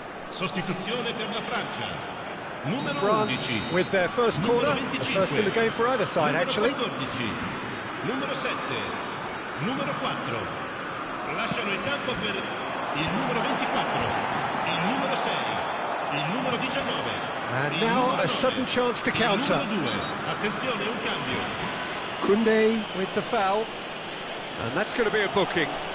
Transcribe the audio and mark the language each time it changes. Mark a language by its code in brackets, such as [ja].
[it] Sostituzione per la Francia. Numero [en] France [it] 11. [en] with their first corner, the first in the game for either side, actually. [it] Numero 14. Numero 7. Numero 4. Lasciano il campo per il numero 24. Il numero 6. Il numero 19. [en] And now a sudden chance to counter. [it] Il numero 2. Attenzione, un cambio. [en] Koundé with the foul. And that's going to be a booking.